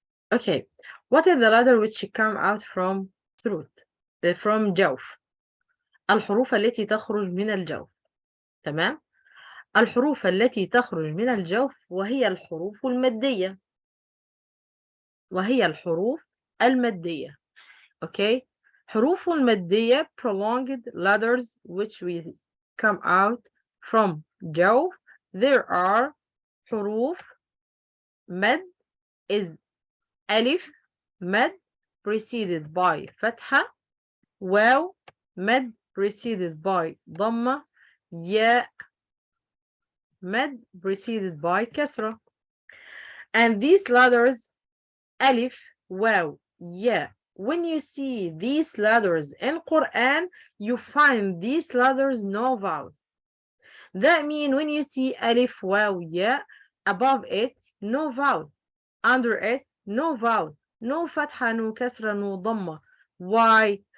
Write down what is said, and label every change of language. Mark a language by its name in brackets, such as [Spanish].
[English] Okay, what is the letter which come out from throat? From جوف. [Arabic] الحروف التي تخرج من الجوف. تمام؟ الحروف التي تخرج من الجوف وهي الحروف المادية. وهي الحروف المادية. Okay? [English] حروف المادية prolonged letters which will come out from جوف. There are حروف مد is ألف مد preceded by فتحة. واو مد preceded by ضمة. ياء مد preceded by كسرة. And these letters ألف واو ياء, when you see these letters in Quran, you find these letters no vowel. That means when you see ألف واو ياء, above it no vowel, under it no vowel, no فتحة, no كسرة, no ضمة. Why?